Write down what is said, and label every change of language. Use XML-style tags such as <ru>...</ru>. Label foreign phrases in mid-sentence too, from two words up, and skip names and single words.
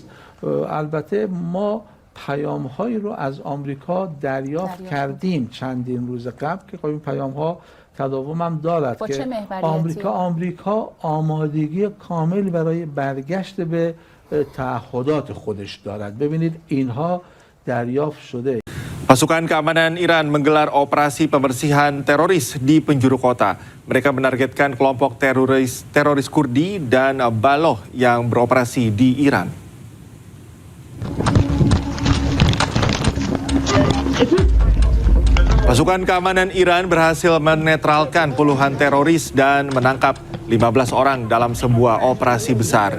<fa>البته ما پیام‌هایی رو از آمریکا دریافت کردیم چندین روز قبل که خب این پیام‌ها تداوم هم دارد که آمریکا آمادگی کامل برای برگشت به تعهدات خودش دارد. ببینید اینها دریافت شده.</fa> <id>Pasukan keamanan Iran menggelar operasi pembersihan teroris di penjuru kota. Mereka menargetkan kelompok teroris Kurdi dan Baloh yang beroperasi di Iran. Pasukan keamanan Iran berhasil menetralkan puluhan teroris dan menangkap 15 orang dalam sebuah operasi besar.</id>